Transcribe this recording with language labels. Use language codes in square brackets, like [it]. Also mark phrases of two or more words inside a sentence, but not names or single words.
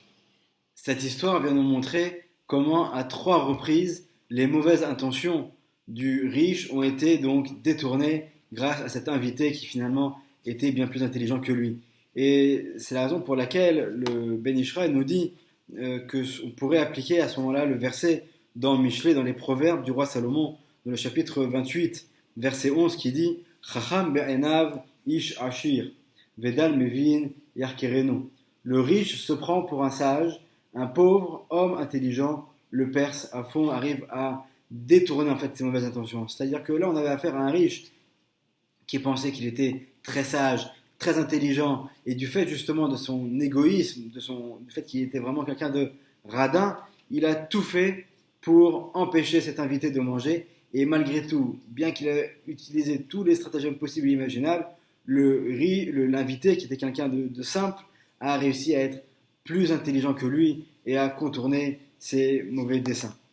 [fr] Cette histoire vient nous montrer comment, à 3 reprises, les mauvaises intentions du riche ont été donc détournées grâce à cet invité qui finalement était bien plus intelligent que lui. Et c'est la raison pour laquelle le Ben Ishraï nous dit qu'on pourrait appliquer à ce moment-là le verset dans Michelet, dans les Proverbes du roi Salomon, dans le chapitre 28, verset 11, qui dit « [he] חכם בעיניו איש עשיר ודל מבין יחקרנו [fr] » Le riche se prend pour un sage, un pauvre homme intelligent, le perce à fond, arrive à détourner en fait ses mauvaises intentions. C'est-à-dire que là, on avait affaire à un riche qui pensait qu'il était très sage, très intelligent, et du fait justement de son égoïsme, du fait qu'il était vraiment quelqu'un de radin, il a tout fait pour empêcher cet invité de manger, Et malgré tout, bien qu'il ait utilisé tous les stratagèmes possibles et imaginables, l'invité, qui était quelqu'un de simple, a réussi à être plus intelligent que lui et à contourner ses mauvais desseins.